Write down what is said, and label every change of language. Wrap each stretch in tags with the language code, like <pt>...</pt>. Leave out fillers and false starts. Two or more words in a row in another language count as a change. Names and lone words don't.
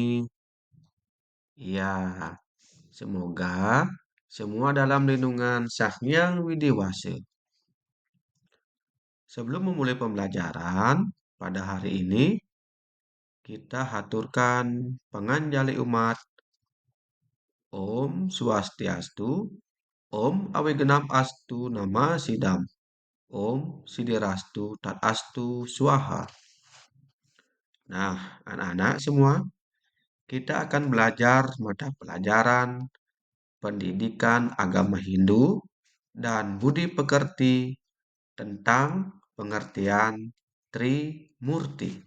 <id>Ya, semoga semua dalam lindungan Sang Hyang Widiwasa. Sebelum memulai pembelajaran pada hari ini, kita haturkan panganjali umat</id> <sa>Om Swastiastu, Om Awigenap Astu Nama Sidam, Om Sidirastu Tat Astu Swaha.</sa> <id>Nah, anak-anak semua, kita akan belajar mata pelajaran pendidikan agama Hindu dan budi pekerti tentang pengertian Trimurti.</id>